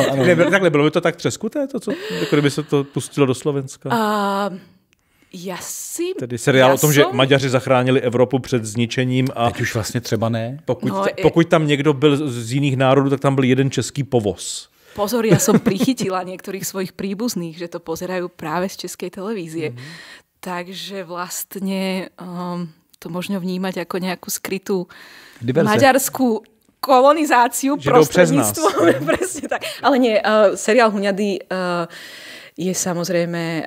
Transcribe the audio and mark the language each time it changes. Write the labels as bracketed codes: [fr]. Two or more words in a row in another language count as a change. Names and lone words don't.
[cs] Takhle, bylo by to tak třeskuté, kdyby se to pustilo do Slovenska? Tedy seriál o tom, že Maďaři zachránili Evropu před zničením. A teď už vlastně třeba ne. Pokud tam někdo byl z jiných národů, tak tam byl jeden český povoz. [sk] Pozor, ja som prichytila niektorých svojich príbuzných, že to pozerajú práve z Českej televízie. Takže vlastne to možno vnímať ako nejakú skrytú maďarskú kolonizáciu prostredníctvom. Presne tak. Ale nie, seriál Huňady je samozrejme...